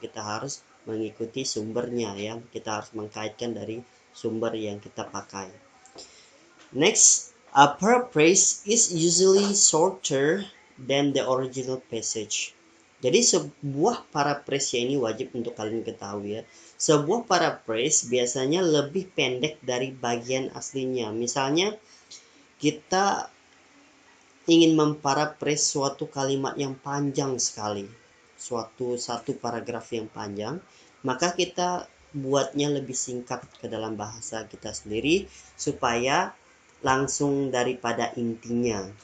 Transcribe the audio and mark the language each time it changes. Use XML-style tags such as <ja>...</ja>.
<id>Kita harus mengikuti sumbernya ya. Kita harus mengkaitkan dari sumber yang kita pakai.</id> <en>Next, a paraphrase is usually shorter than the original passage.</en> <id>Jadi sebuah paraphrase ini wajib untuk kalian ketahui ya. Sebuah paraphrase biasanya lebih pendek dari bagian aslinya. Misalnya kita ingin memparaphrase suatu kalimat yang panjang sekali, satu paragraf yang panjang, maka kita buatnya lebih singkat ke dalam bahasa kita sendiri supaya langsung daripada intinya.</id>